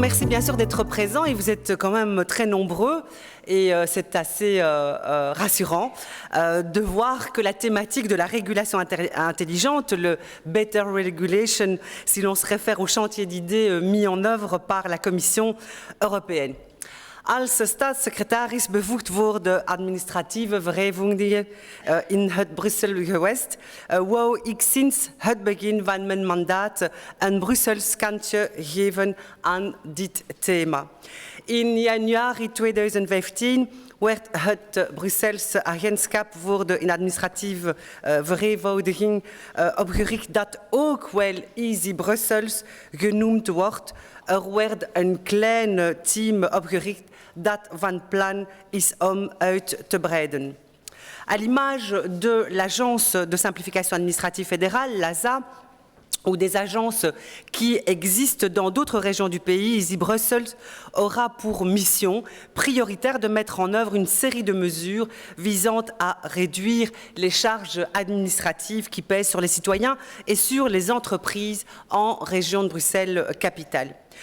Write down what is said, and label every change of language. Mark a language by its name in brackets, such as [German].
[French] bien sûr d'être présent et vous êtes quand même très nombreux et c'est assez rassurant de voir que la thématique de la régulation intelligente, le Better Regulation, si l'on se réfère au chantier d'idées mis en œuvre par la Commission européenne. [Dutch] Als staatssecretaris bevoegd voor de administratieve wrijvingen in het Brussel geweest, wou ik sinds het begin van mijn mandaat een Brussels kantje geven aan dit thema. In januari 2015 werd het Brusselse agentschap voor de administratieve vereenvoudiging opgericht, dat ook wel Easy Brussels genoemd wordt. Er werd een klein team opgericht dat van plan is om uit te breiden. [French] À l'image de l'Agence de simplification administrative fédérale, l'ASA, ou des agences qui existent dans d'autres régions du pays, Easy Brussels aura pour mission prioritaire de mettre en œuvre une série de mesures visant à réduire les charges administratives qui pèsent sur les citoyens et sur les entreprises en région de Bruxelles-Capitale.